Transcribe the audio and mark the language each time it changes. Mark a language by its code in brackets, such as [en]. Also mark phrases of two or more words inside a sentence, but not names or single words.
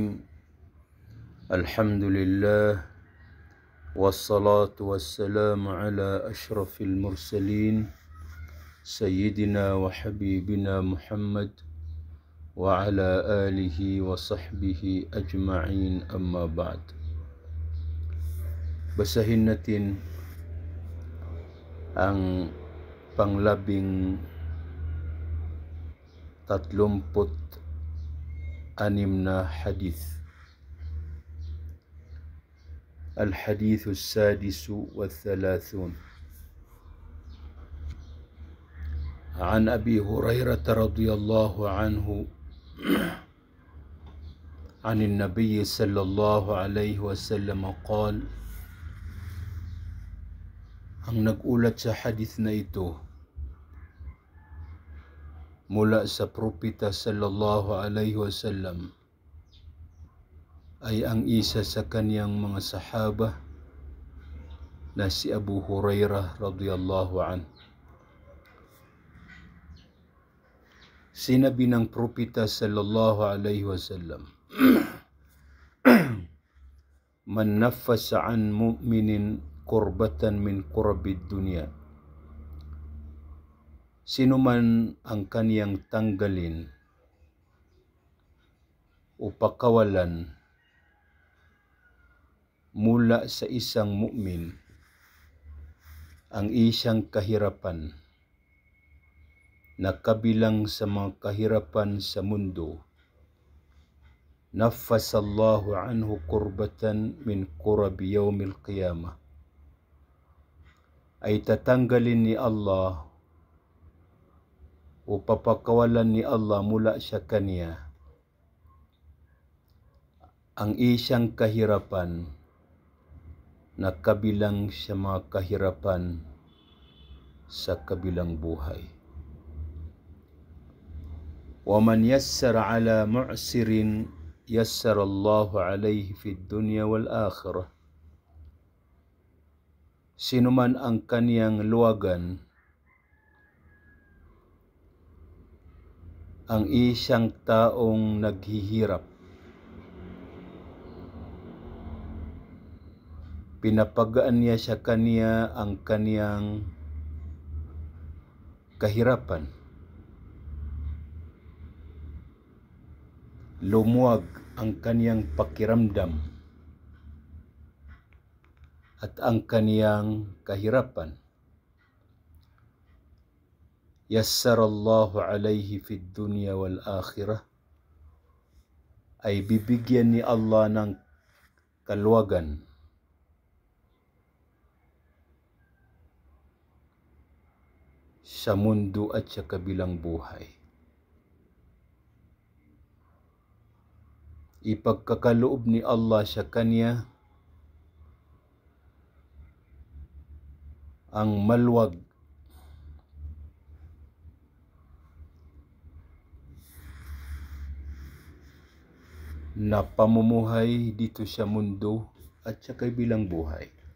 [ar] الحمد لله والصلاة والسلام على أشرف المرسلين سيدنا وحبيبنا محمد وعلى آله وصحبه أجمعين. أما بعد. [tl] Basahin natin ang panglabing 36 na hadith. [ar] الحديث السادس والثلاثون عن أبي هريرة رضي الله عنه عن النبي صلى الله عليه وسلم قال. [tl] Ang nag-ulat sa hadith na ito mula sa propeta [ar] صلى الله عليه وسلم [tl] ay ang isa sa kaniyang mga sahaba na si Abu Hurairah [ar] رضي الله عنه. [tl] Sinabi ng propeta [ar] صلى الله عليه وسلم, من نفس عن مؤمن كربة من كرب الدنيا. [tl] Sino man ang kaniyang tanggalin o pakawalan mula sa isang mu'min ang isang kahirapan na kabilang sa mga kahirapan sa mundo, [ar] نفس الله عنه كربة من كرب يوم القيامة, [tl] ay tatanggalin ni Allah o papakawalan ni Allah mula sa kanya ang isang kahirapan na kabilang sa mga kahirapan sa kabilang buhay. [ar] ومن يسر على معسر يسر الله عليه في الدنيا والآخرة. [tl] Sino man ang kaniyang luwagan ang isang taong naghihirap, pinapagaan niya sa kaniya ang kaniyang kahirapan, lumuwag ang kaniyang pakiramdam at ang kaniyang kahirapan, [ar] يسر الله عليه في الدنيا والآخرة, [tl] ay bibigyan ni Allah ng kaluwagan sa mundo at sa kabilang buhay. Ipagkakaloob ni Allah sa kanya ang maluwag na pamumuhay dito sa mundo at sa kabilang buhay.